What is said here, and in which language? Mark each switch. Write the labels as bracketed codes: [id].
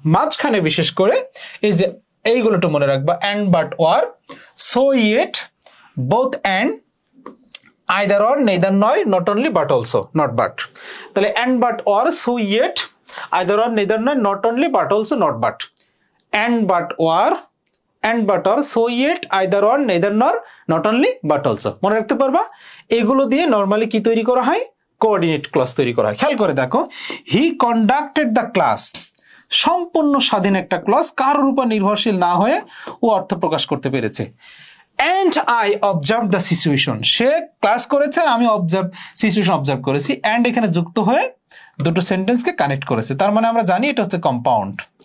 [bn] মাঝখানে বিশেষ করে এই যে এইগুলো তো মনে রাখবা, and, but, war, so, yet, both, and, either or, neither নয়, not only, but also, not but. তাহলে and, but, or, so, yet, either or, neither নয়, not only, but also, not but. [en] And, but, or, and but or, so yet, either or, neither nor, not only but also। [bn] মনে রাখতে পারবা, এগুলো দিয়ে normally কি তৈরি করা হয়? কোঅর্ডিনেট ক্লজ তৈরি করা হয়। খেয়াল করে দেখো, [en] he conducted the class, [bn] সম্পূর্ণ স্বাধীন একটা ক্লজ, কারোর উপর নির্ভরশীল না হয়ে ও অর্থ প্রকাশ করতে পেরেছে। [en] and I observed the situation, [bn] say class করেছে আর আমি সিচুয়েশন অবজার্ভ করেছি, and এখানে যুক্ত হয়ে দুটো সেন্টেন্সকে কানেক্ট করেছে, তার মানে আমরা জানি এটা হচ্ছে কম্পাউন্ড।